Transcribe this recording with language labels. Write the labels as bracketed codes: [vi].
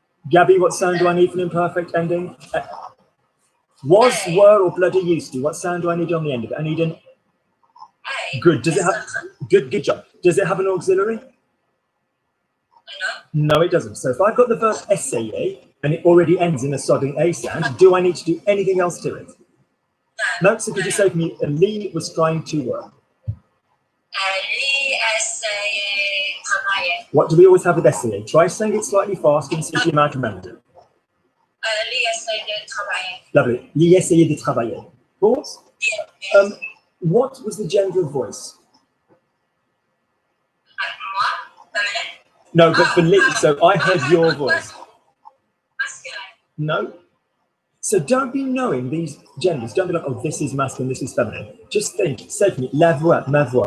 [en] Gabby, what sound do I need for an imperfect ending? Was, were, or bloody used to. What sound do I need on the end of it? I need an good. Does it have good job? Does it have an auxiliary? No, it doesn't. So if I've got the verb essayer and it already ends in a sodding A sound, do I need to do anything else to it? No, so could you say to me, Lee was trying to work? [fr] Lee essayait travailler. [en] What do we always have with essayer? Try saying it slightly faster and see if you might remember it. [fr] Lee essayait de travailler. [en] Lovely. [fr] Lee essayait de travailler. [en] Pause. Yes. What was the gender of voice? [fr] Moi? [en] No, but for Lee, so I heard your voice. Masculine. No. So don't be knowing these genders. Don't be like, oh, this is masculine, this is feminine. Just think, say to me, [fr] la voix, ma voix.